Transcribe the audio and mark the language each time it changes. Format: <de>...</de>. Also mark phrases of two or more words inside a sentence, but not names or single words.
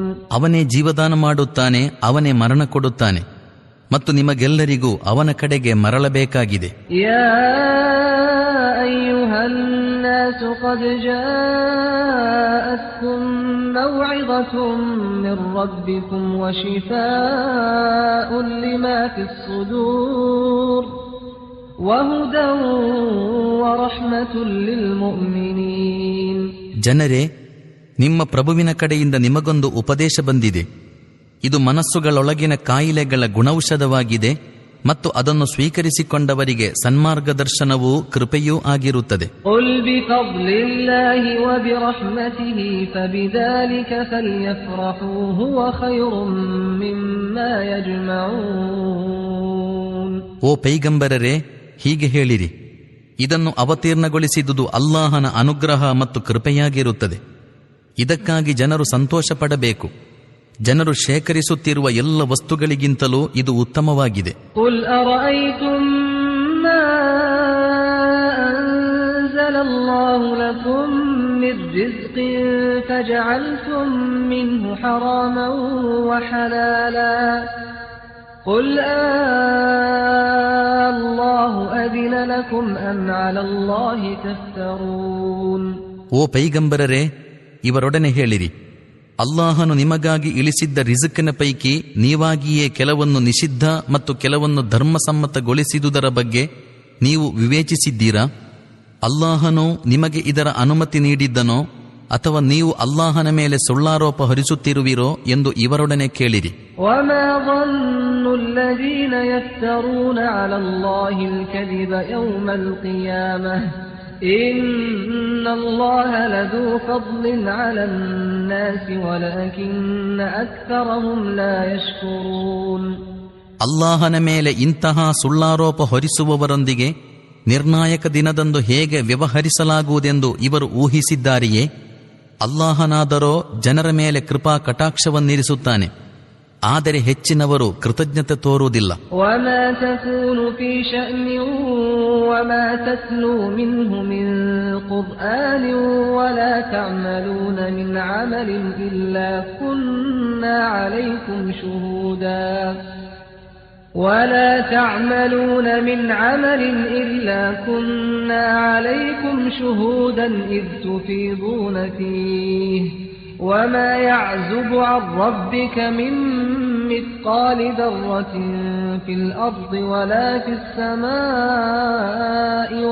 <kn>ಅವನೇ ಜೀವದಾನ ಮಾಡುತ್ತಾನೆ, ಅವನೇ ಮರಣ ಕೊಡುತ್ತಾನೆ, ಮತ್ತು ನಿಮಗೆಲ್ಲರಿಗೂ ಅವನ ಕಡೆಗೆ ಮರಳಬೇಕಾಗಿದೆ.</kn> <ar>يا أيها الناس قد جاءتكم موعظة من ربكم وشفاء لما في الصدور وهدى ورحمة للمؤمنين.</ar> <kn>ಜನರೇ, ನಿಮ್ಮ ಪ್ರಭುವಿನ ಕಡೆಯಿಂದ ನಿಮಗೊಂದು ಉಪದೇಶ ಬಂದಿದೆ. ಇದು ಮನಸ್ಸುಗಳೊಳಗಿನ ಕಾಯಿಲೆಗಳ ಗುಣೌಷಧವಾಗಿದೆ ಮತ್ತು ಅದನ್ನು ಸ್ವೀಕರಿಸಿಕೊಂಡವರಿಗೆ ಸನ್ಮಾರ್ಗದರ್ಶನವೂ ಕೃಪೆಯೂ ಆಗಿರುತ್ತದೆ.</kn> <ar>قُلْ بِفَضْلِ اللَّهِ وَبِرَحْمَتِهِ فَبِذَلِكَ فَلْيَفْرَحُوا هُوَ خَيْرٌ مِّمَّا يَجْمَعُونَ.</ar> <kn>ಓ ಪೈಗಂಬರರೇ, ಹೀಗೆ ಹೇಳಿರಿ, ಇದನ್ನು ಅವತೀರ್ಣಗೊಳಿಸಿದುದು ಅಲ್ಲಾಹನ ಅನುಗ್ರಹ ಮತ್ತು ಕೃಪೆಯಾಗಿರುತ್ತದೆ. ಇದಕ್ಕಾಗಿ ಜನರು ಸಂತೋಷ ಪಡಬೇಕು. ಜನರು ಶೇಖರಿಸುತ್ತಿರುವ ಎಲ್ಲ ವಸ್ತುಗಳಿಗಿಂತಲೂ ಇದು ಉತ್ತಮವಾಗಿದೆ.</kn> <ar>قُلْ أَرَأَيْتُمْ مَا أَنزَلَ اللَّهُ لَكُم مِّن رِّزْقٍ فَجَعَلْتُم مِّنْهُ حَرَامًا وَحَلَالًا قُلْ اللَّهُ أَذِنَ لَكُمْ أَمْ عَلَى اللَّهِ تَفْتَرُونَ.</ar> <kn>ಓ ಪೈಗಂಬರರೇ, ಇವರೊಡನೆ ಹೇಳಿರಿ, ಅಲ್ಲಾಹನು ನಿಮಗಾಗಿ ಇಳಿಸಿದ್ದ ರಿಜಕ್ಕಿನ ಪೈಕಿ ನೀವಾಗಿಯೇ ಕೆಲವನ್ನು ನಿಷಿದ್ಧ ಮತ್ತು ಕೆಲವನ್ನು ಧರ್ಮಸಮ್ಮತಗೊಳಿಸಿದುದರ ಬಗ್ಗೆ ನೀವು ವಿವೇಚಿಸಿದ್ದೀರಾ? ಅಲ್ಲಾಹನು ನಿಮಗೆ ಇದರ ಅನುಮತಿ ನೀಡಿದ್ದನೋ ಅಥವಾ ನೀವು ಅಲ್ಲಾಹನ ಮೇಲೆ ಸುಳ್ಳಾರೋಪ ಹೊರಿಸುತ್ತಿರುವಿರೋ ಎಂದು ಇವರೊಡನೆ ಕೇಳಿರಿ.</kn> <ar>وَمَا ظَنُّ الَّذِينَ يَفْتَرُونَ عَلَى اللَّهِ الْكَذِبَ يَوْمَ الْقِيَامَةِ إِنَّ اللَّهَ لَذُو فَضْلٍ عَلَى النَّاسِ وَلَكِنَّ أَكْثَرَهُمْ لَا يَشْكُرُونَ.</ar> <kn>ಅಲ್ಲಾಹನ ಮೇಲೆ ಇಂತಹ ಸುಳ್ಳಾರೋಪ ಹೊರಿಸುವವರೊಂದಿಗೆ ನಿರ್ಣಾಯಕ ದಿನದಂದು ಹೇಗೆ ವ್ಯವಹರಿಸಲಾಗುವುದೆಂದು ಇವರು ಊಹಿಸಿದ್ದಾರೆಯೇ? ಅಲ್ಲಾಹನಾದರೋ ಜನರ ಮೇಲೆ ಕೃಪಾ ಕಟಾಕ್ಷವನ್ನಿರಿಸುತ್ತಾನೆ, ಆದರೆ ಹೆಚ್ಚಿನವರು ಕೃತಜ್ಞತೆ ತೋರುವುದಿಲ್ಲ.</kn> <ar>وَمَا تَكُونُ فِي شَأْنٍ وَمَا تَتْلُو مِنْهُ مِنْ قُرْآنٍ وَلَا تَعْمَلُونَ مِنْ عَمَلٍ إِلَّا كُنَّا عَلَيْكُمْ شُهُودًا إِذْ تُفِيضُونَ فِيهِ وَمَا يَعْزُبُ عَنْ رَبِّكَ مِنْ مِثْقَالِ ذَرَّةٍ فِي الْأَرْضِ وَلَا فِي السَّمَاءِ</ar>